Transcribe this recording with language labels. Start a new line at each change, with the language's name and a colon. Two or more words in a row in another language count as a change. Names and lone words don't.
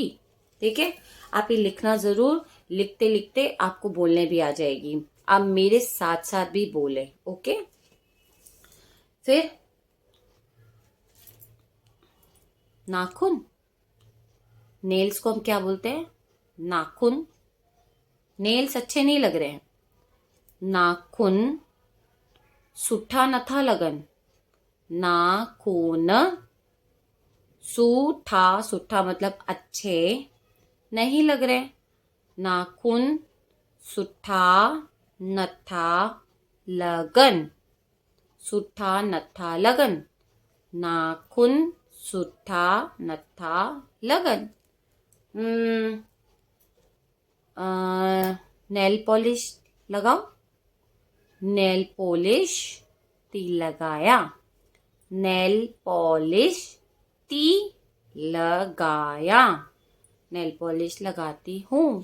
Hindi: ठीक है, आप ये लिखना जरूर, लिखते लिखते आपको बोलने भी आ जाएगी, आप मेरे साथ साथ भी बोले। ओके, फिर नाखून, नेल्स को हम क्या बोलते हैं, नाखून, नेल्स अच्छे नहीं लग रहे हैं,
Sindhi: नाखून सुठा नथा लगन,
Hindi: नाखून
Sindhi: सूठा, सूठा
Hindi: मतलब अच्छे नहीं लग रहे,
Sindhi: नाखून सुठा नथा लगन, सुठा नथा लगन, नाखून सुठा नथा लगन।
English: nail polish
Hindi: लगाओ,
English: nail polish
Sindhi: ती लगाया,
English: nail polish
Sindhi: ती लगाया,
English: nail polish
Hindi: लगाती हूं।